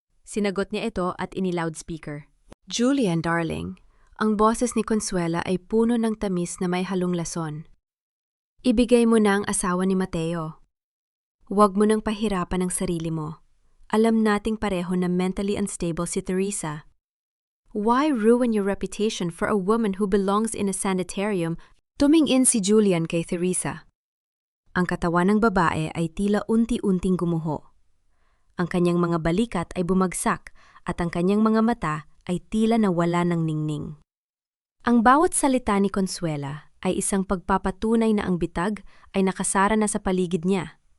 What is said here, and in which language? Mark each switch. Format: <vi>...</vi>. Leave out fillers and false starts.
<tl>Sinagot niya ito at ini-loudspeaker. Julian, darling, ang boses ni Consuela ay puno ng tamis na may halong lason. Ibigay mo na ang asawa ni Mateo. Huwag mo nang pahirapan ang sarili mo. Alam nating pareho na</tl> <en>mentally unstable</en> <tl>si Teresa.</tl> <en>Why ruin your reputation for a woman who belongs in a sanitarium?</en> <tl>Tumingin si Julian kay Teresa. Ang katawan ng babae ay tila unti-unting gumuho. Ang kanyang mga balikat ay bumagsak at ang kanyang mga mata ay tila nawala ng ningning. Ang bawat salita ni Consuela ay isang pagpapatunay na ang bitag ay nakasara na sa paligid niya.</tl>